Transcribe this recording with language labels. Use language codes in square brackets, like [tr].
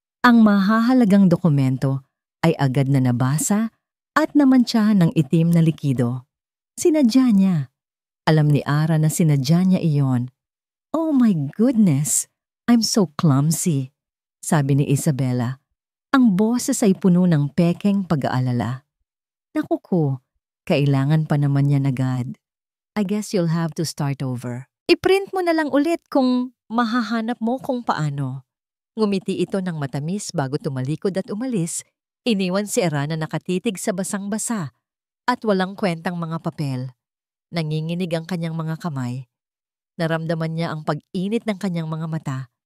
[tl] Ang mahahalagang dokumento ay agad na nabasa at namantsahan ng itim na likido. Sinadya niya. Alam ni Ara na sinadya niya iyon. [en] "Oh my goodness, I'm so clumsy," [tl] sabi ni Isabela. Ang boses ay puno ng pekeng pag-aalala. "Naku ko, kailangan pa naman yan agad. [en] I guess you'll have to start over. [tl] I-print mo na lang ulit kung mahahanap mo kung paano." Ngumiti ito ng matamis bago tumalikod at umalis. Iniwan si Ara na nakatitig sa basang-basa at walang kwentang mga papel. Nanginginig ang kanyang mga kamay. Naramdaman niya ang pag-init ng kanyang mga mata.